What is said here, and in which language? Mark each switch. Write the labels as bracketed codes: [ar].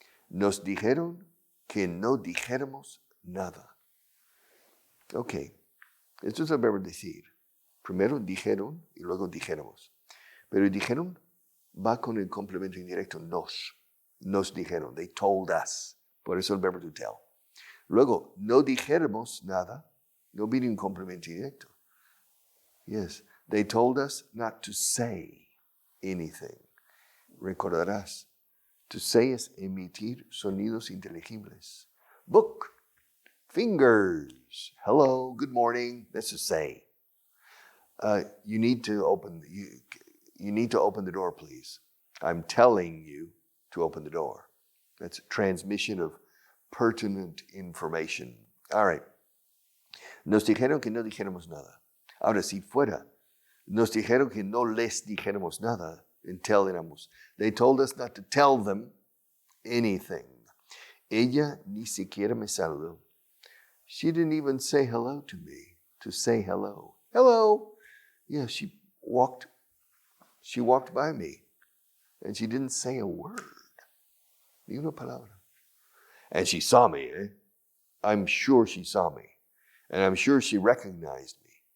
[es] Nos dijeron que no dijéramos nada. Okay, esto es el verbo decir. Primero dijeron y luego dijéramos. Pero dijeron va con el complemento indirecto nos. Nos dijeron, [en] they told us. [es] Por eso el verbo [en] to tell. [es] Luego, no dijéramos nada, no viene un complemento indirecto. [en] Yes, they told us not to say anything. [es] Recordarás, [en] to say [es] es emitir sonidos inteligibles. [en] Book, fingers, hello, good morning, that's a say. You need to open the door, please. I'm telling you to open the door. That's a transmission of pertinent information. All right. [es] Nos dijeron que no dijéramos nada. Ahora, si fuera, nos dijeron que no les dijéramos nada, entendiéramos. [en] They told us not to tell them anything. [es] Ella ni siquiera me saludó. [en] She didn't even say hello to me, to say hello. Hello. Yeah, she walked by me, and she didn't say a word. [es] Ni una palabra. [en] And she saw me. I'm sure she saw me. And I'm sure she recognized me.